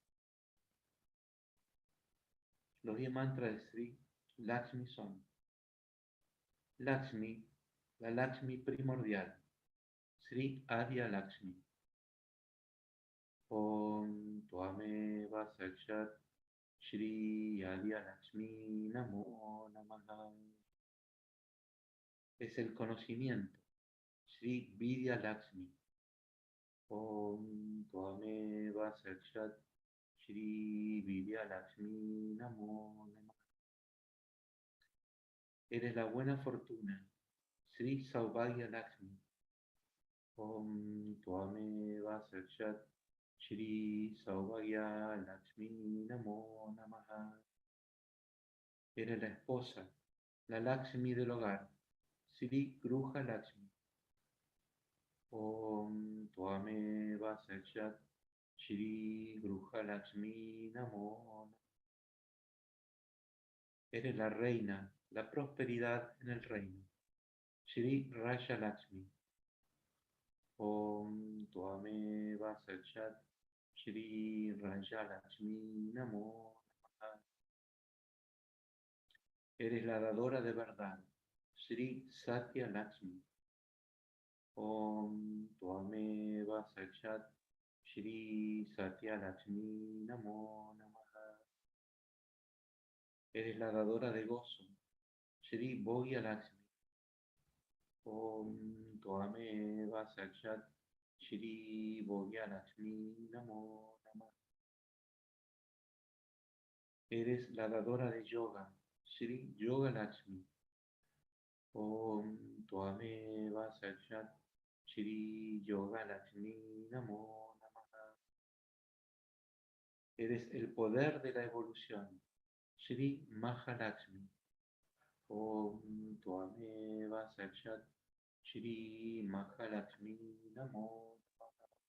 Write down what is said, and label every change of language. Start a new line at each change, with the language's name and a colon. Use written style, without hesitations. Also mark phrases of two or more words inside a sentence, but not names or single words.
Spanish: Los 10 mantras de Sri Lakshmi son Lakshmi, la Lakshmi primordial, Sri Adya Lakshmi.
Sanskrit: ॐ त्वमेव साक्षात् श्री आद्य लक्ष्मी नमो नमः.
Spanish: Es el conocimiento, Sri Vidya Lakshmi.
Sanskrit: ॐ त्वमेव साक्षात् श्री विद्या लक्ष्मी नमो नमः.
Spanish: Eres la buena fortuna, Sri Saubhagya Lakshmi.
Sanskrit: ॐ त्वमेव साक्षात् श्री सौभाग्य लक्ष्मी नमो नमः.
Spanish: Eres la esposa, la Lakshmi del hogar, Sri Gruha Lakshmi.
Sanskrit: ॐ त्वमेव साक्षात् श्री गृह लक्ष्मी नमो नमः.
Spanish: Eres la reina, la prosperidad en el reino, Shri Raja Lakshmi.
Sanskrit: ॐ त्वमेव साक्षात् श्री राज लक्ष्मी नमो नमः.
Spanish: Eres la dadora de verdad, Sri Satya Lakshmi.
Sanskrit: ॐ त्वमेव साक्षात् श्री सत्य लक्ष्मी नमो नमः.
Spanish: Eres la dadora de gozo, Shri Bhogya Lakshmi.
Sanskrit: ॐ त्वमेव साक्षात् श्री भोग्य लक्ष्मी नमो नमः.
Spanish: Eres la dadora de yoga, Shri Yoga Lakshmi.
Sanskrit: ॐ त्वमेव साक्षात् श्री योग लक्ष्मी नमो नमः.
Spanish: Eres el poder de la evolución, Shri Mahalakshmi.
Sanskrit: ॐ त्वमेव साक्षात् श्री महालक्ष्मी नमो नमः.